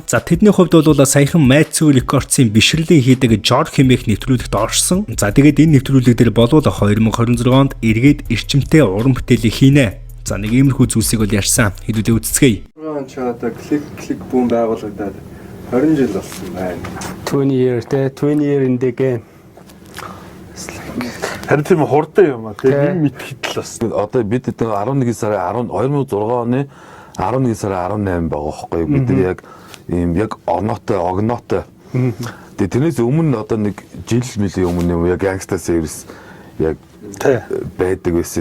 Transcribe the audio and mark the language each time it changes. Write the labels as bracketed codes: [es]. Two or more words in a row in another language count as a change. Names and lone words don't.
[mn] За тэдний хувьд бол саяхан Matthew Records-ийн бишрэлийн хийдэг George хэмээх нэвтрүүлэгт орсон. За тэгээд энэ нэвтрүүлэг дээр болов 2026 онд эргээд эрчимтэй уран бүтээлийг хийнэ. За нэг иймэрхүү зүйлсийг бол ярьсан. Хэдүүдээ үзцгээе. Чи одоо Click Boom байгуулагдаад 20 жил болсон байна. [en] 20 year in the game. [mn] Харин тийм хурдан юм аа. Тэгээ нэг мэдхэд л бас. Одоо бид 11 сарын 2006 оны 11 сарын 18 байгаа байхгүй бид нар яг ийм яг огноотой. Тэгээ тэрнээс өмнө одоо нэг жил мөлийн өмнө юм яг Gangsta Series яг байдаг байсан.